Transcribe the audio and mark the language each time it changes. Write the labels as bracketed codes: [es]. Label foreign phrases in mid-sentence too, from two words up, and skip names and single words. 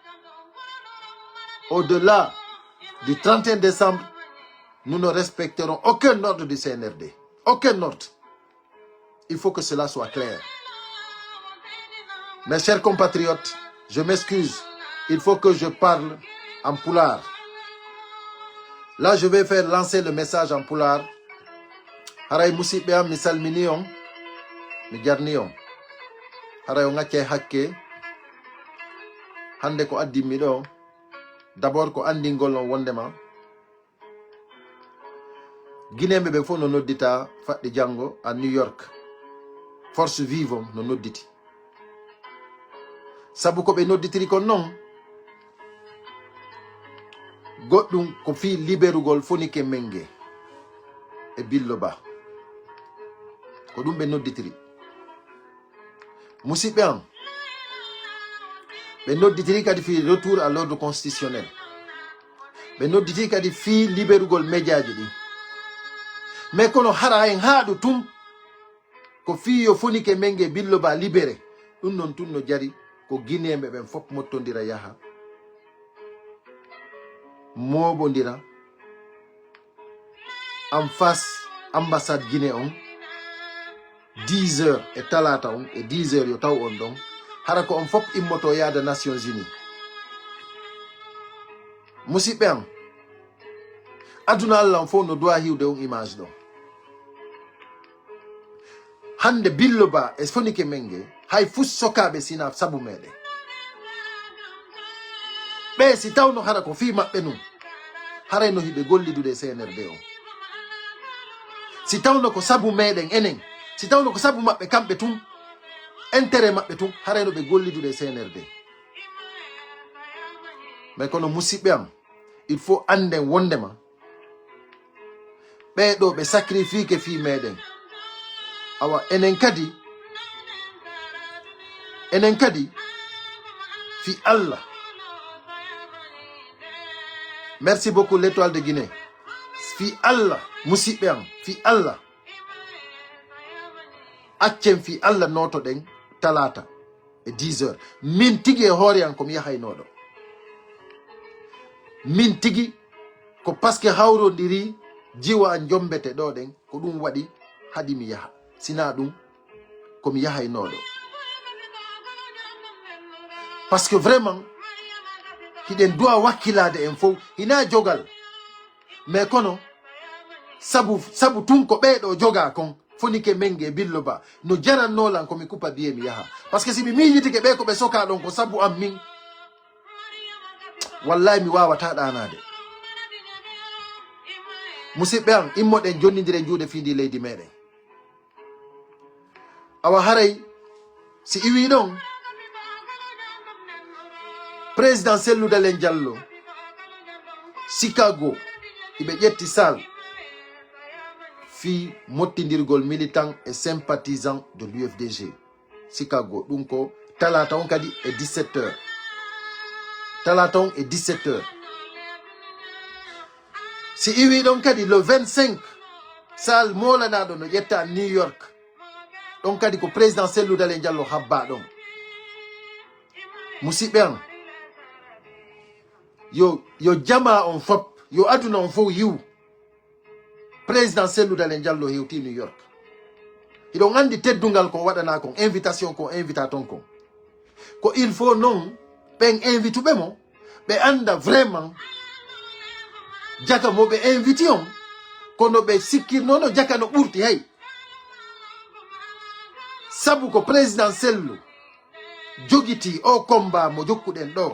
[fr] Au-delà du 31 décembre, nous ne respecterons aucun ordre du CNRD. Aucun ordre. Il faut que cela soit clair. Mes chers compatriotes, je m'excuse. Il faut que je parle en pulaar. Là, je vais faire lancer le message en pulaar. [ff] Haray musibe am misal minion, mi jarnion. Haray on ngacce hakke. Hande ko addi mi do. D'abord ko andingol on wondema. Guinée bebe fo no noddita fadde jango à New York. [fr] Force vive [ff] no nodditi. Sabu ko be nodditiri kon non. Goddum ko fi liberugol fonike menge e billoba ko dum be nodditiri musibe am be nodditiri kadi fi [fr] retour à l'ordre constitutionnel [ff] be nodditiri kadi fi liberugol mediaji di mais kono hara en haadu tum ko fi yo fonike menge billoba libéré dum non tun no jari ko guinéembe ben fop mottondira yaha mobondira [fr] en face [ff] ambassade Guinée on 10 heures et talata on et 10 heures yo taw on don hara ko on fop immoto yaada Nations Unies musibe am aduna Allah fo no doa hiwde on image ɗo. Hande Billo Ba e Fonike Mengue hay fus sokaɓe sina sabu meɗen. Ɓe si tawno hara ko fi maɓɓe nun haray no hiɓe gollidude CNRD o. Si tawno ko sabu meɗen enen, si tawno ko sabu maɓɓe kamɓe tun, intérêt maɓɓe tun haray no ɓe gollidude CNRD. Mais kono musidɓe am, [fr] il faut [ff] anden wondema ɓeɗo ɓe sacrifique fi meɗen. Awa enen kadi fi Allah. [fr] Merci beaucoup l'Étoile de Guinée. [ff] Fi Allah musidɓe am, fi Allah accen fi Allah noto ɗen talata e 10 heures. Min tigi e hoore an komi yahaynoɗo. Min tigi ko paske hawrodiri jiwa an jombete ɗo ɗen ko ɗum waɗi hadi mi yaha. Sina ɗum komi yahaynoɗo. [fr] Parce que vraiment [ff] hiɗen duwa wakkilade en fof hina jogal. Mais kono sabu tun ko ɓeɗo joga kon Fonike Mengue Billo Ba no jarannolan komi kupa biye mi yaha. [fr] Parce que [ff] si mi miijitike ɓe ko ɓe soka ɗon ko sabu am min, wallahi mi wawata ɗanade. Musidɓe am immoɗen jonnidire juuɗe fiindi leydi meɗen. Awa haray si iwi ɗon président Cellou Dalein Diallo Chicago iɓe ƴetti sal fi mottindirgol [fr] militant et sympathisant de l'UFDG Chicago. [ff] Ɗum ko talata on kadi e 17 heures. Talata on e 17 heures. Si iwi ɗon kadi le 25 sal molanaɗo no ƴetta New York. Ɗon kadi ko président Cellou Dalein Diallo habba ɗon. Musidɓe am, yo jama on fop, yo aduna on fof yiw. Président Cellou Dalein Diallo hewti New York. Hiɗon andi teddungal ko waɗana kon, invitation ko invita ton kon. Ko [fr] il faut [ff] non ɓen invituɓe mo ɓe anda vraiment jaka mo ɓe inviti on kono ɓe sikkirnono jaka no ɓurti hay. Sabu ko président Cellou jogiti o combat mo jokkuɗen ɗo.